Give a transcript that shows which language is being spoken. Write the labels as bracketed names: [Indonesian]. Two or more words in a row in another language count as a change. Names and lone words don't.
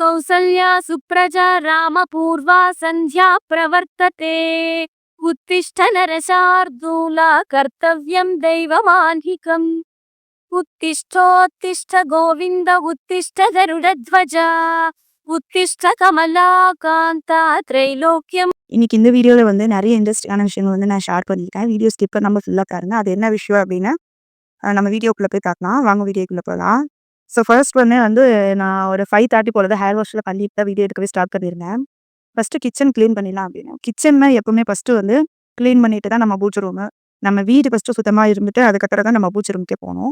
[Sanskrit] कौसल्या सुप्रजा रामपूर्वा सन्ध्या प्रवर्तते उत्तिष्ठ नरशार्दूला कर्तव्यं दैवमान्हिकम् उत्तिष्ठोत्तिष्ठ गोविन्द उत्तिष्ठ गरुडध्वजा उत्तिष्ठ कमलाकान्ता त्रैलोक्यम्. [Tamil] இன்னைக்கு இந்த வீடியோல நிறைய இன்ட்ரெஸ்டிங்கான விஷயங்கள் நான் ஷேர் பண்ணியிருக்கேன். [English] video skip [Tamil] பண்ணாம ஃபுல்லா பாருங்க. அது என்ன விஷயம் அப்படின்னு நம்ம வீடியோக்குள்ள போய் பார்க்கலாம். வாங்க வீடியோக்குள்ள போகலாம். [English] so first [Tamil] நான் ஒரு 5:30 போல [English] hair wash [Tamil] பண்ணிட்டு தான் வீடியோ எடுக்கவே ஸ்டார்ட் பண்ணியிருந்தேன். [English] first kitchen clean [Tamil] பண்ணிடலாம் அப்படின்னு. கிச்சன்னா எப்பவுமே [English] first clean [Tamil] பண்ணிட்டு தான் நம்ம பூஜை ரூம், நம்ம வீடு ஃபர்ஸ்ட் சுத்தமா இருந்துட்டு அதுக்கப்புறம் தான் நம்ம பூஜை ரூமுக்கே போகணும்.